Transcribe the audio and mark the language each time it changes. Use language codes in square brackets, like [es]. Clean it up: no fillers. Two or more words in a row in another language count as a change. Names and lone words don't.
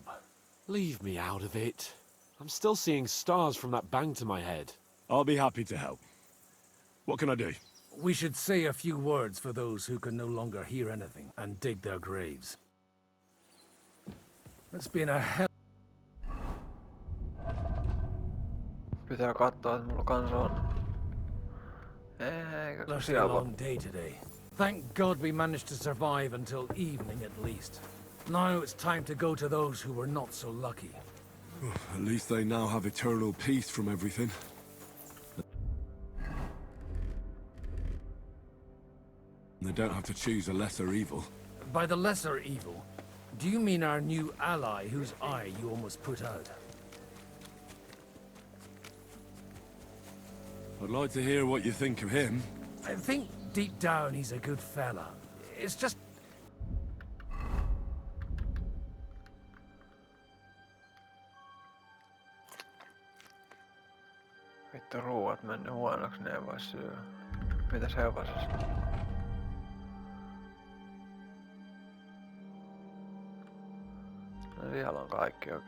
[en] Leave me out of it. I'm still seeing stars from that bang to my head. I'll be happy to help. What can I do? We should say a few words for those who can no longer hear anything and dig their graves. It's been a hell. [fi] Pitää katsoa, että mulla kans on. Eikä [en] It's a long day today. Thank God we managed to survive until evening at least. Now it's time to go to those who were not so lucky. At least they now have eternal peace from everything. They don't have to choose a lesser evil. By the lesser evil, do you mean our new ally whose eye you almost put out? I'd like to hear what you think of him. I think deep down he's a good fella. It's just... [fi] Vittu ruuat mennyt huonoksi, ne ei voi syödä. Mitäs hevosesta? No siellä on kaikki okei.